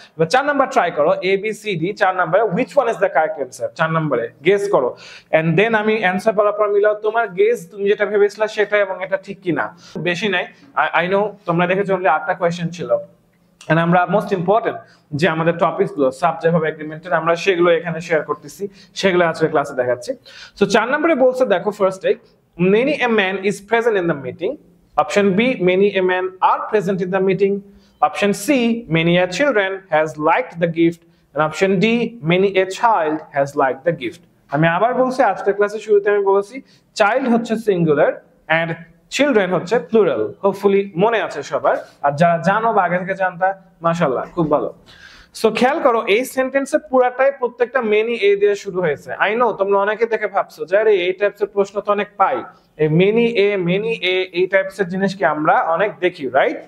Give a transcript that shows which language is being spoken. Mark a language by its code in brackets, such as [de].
[bn] এবার 4 number try করো, A B C D, 4 নম্বরে [en] which one is the correct answer, [bn] 4 নম্বরে গেস করো, এন্ড দেন আমি অ্যানসার বলার পর মিলাও তোমার গেস, তুমি যেটা ভেবেছিলা সেটা এবং এটা ঠিক কিনা। বেশি নাই, আই নো তোমরা দেখেছো অনলি 8টা কোয়েশ্চেন ছিল। এন্ড আমরা মোস্ট ইম্পর্টেন্ট যে আমাদের টপিকস গুলো সাবজেক্ট অফ এগ্রিমেন্টের, আমরা সেগুলো এখানে শেয়ার করতেছি, সেগুলো আজকে ক্লাসে দেখাচ্ছি। সো 4 নম্বরে বলছে, দেখো ফার্স্ট এক, [en] many a man is present in the meeting. Option B, many a men are present in the meeting. Option C, many a children has liked the gift. And option D, many a child has liked the gift. [bn] আমি আবার বলছি, আজকের ক্লাসের শুরুতে আমি বলেছি child হচ্ছে singular and children হচ্ছে প্লুরাল। হোপফুলি মনে আছে সবার, আর যারা জানো বা আগে থেকে জানতা, মাশাআল্লাহ, খুব ভালো। সো খেয়াল করো, এই সেন্টেন্সে পুরাটাই প্রত্যেকটা মেনি এ দিয়ে শুরু হয়েছে। আই নো তোমরা অনেকে দেখে ভাবছো যে আরে এই টাইপসের প্রশ্ন তো অনেক পাই, এই মেনি এ এই টাইপসের জিনিস কি আমরা অনেক দেখি, রাইট?